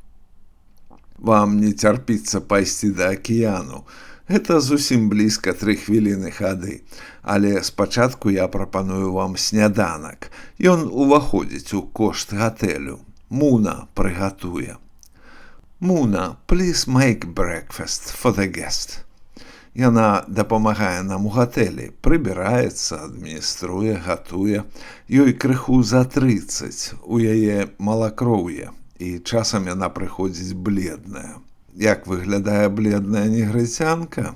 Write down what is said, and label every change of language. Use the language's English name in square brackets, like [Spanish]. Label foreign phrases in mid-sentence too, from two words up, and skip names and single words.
[Belarusian] Вам не цярпіцца пайсці да акіяну. Гэта зусім блізка 3 хвіліны хады. Але спачатку я прапаную вам сняданак. Ён уваходзіць у кошт гатэлю. Муна прыгатуе. Муна, [English] please make breakfast for the guest. [Belarusian] Яна дапамагае нам у гатэлі, прыбіраецца, адмініструе, гатуе. Ёй крыху за 30, у яе малакроўе, і часам яна прыходзіць бледная. Як выглядае бледная негрыцянка?